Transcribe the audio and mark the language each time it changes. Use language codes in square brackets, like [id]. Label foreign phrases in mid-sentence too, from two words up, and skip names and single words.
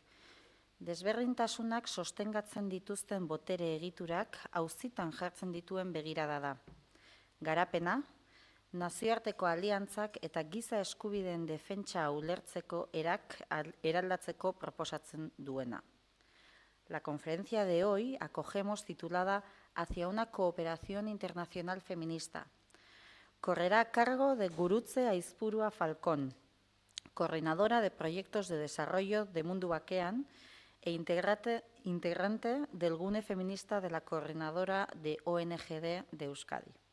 [eu] Desberdintasunak sostengatzen dituzten botere egiturak auzitan jartzen dituen begirada da. Garapena, nazioarteko aliantzak eta giza eskubideen defentsa ulertzeko eraldatzeko proposatzen duena. [es] La conferencia de hoy acogemos titulada Hacia una cooperación internacional feminista. Correrá a cargo de Gurutze Aizpurua Falcón, coordinadora de proyectos de desarrollo de Mundu Bakean e integrante del Gune Feminista de la Coordinadora de ONGD de Euskadi.